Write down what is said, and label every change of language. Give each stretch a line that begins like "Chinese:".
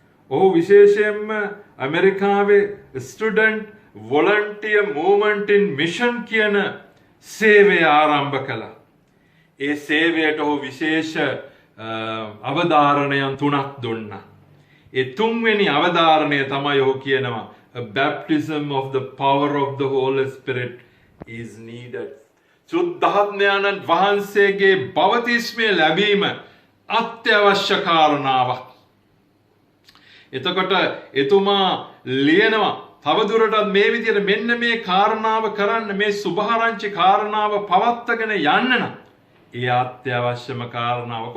Sinhala: ඔහු විශේෂයෙන්ම ඇමරිකාවේ ස්ටුඩන්ට් වොලන්ටියර් මූව්මන්ට් ඉන් මිෂන් කියන සේවය ආරම්භ කළා. ඒ සේවයට ඔහු විශේෂ අවධාරණයන් 3ක් දුන්නා. ඒ තුන්වෙනි අවධාරණය තමයි ඔහු කියනවා
English: a baptism of the power of the Holy Spirit is needed.
Sinhala: සුද්ධාත්මයන්න් වහන්සේගේ බවතිස්මය ලැබීම අත්‍යවශ්‍ය කාරණාවක්. එතකොට එතුමා ලියනවා තවදුරටත් මේ විදිහට මෙන්න මේ කාරණාව කරන්න, මේ සුභාරංචි කාරණාව පවත්වාගෙන යන්න නම් ඒ අත්‍යවශ්‍යම කාරණාවක්.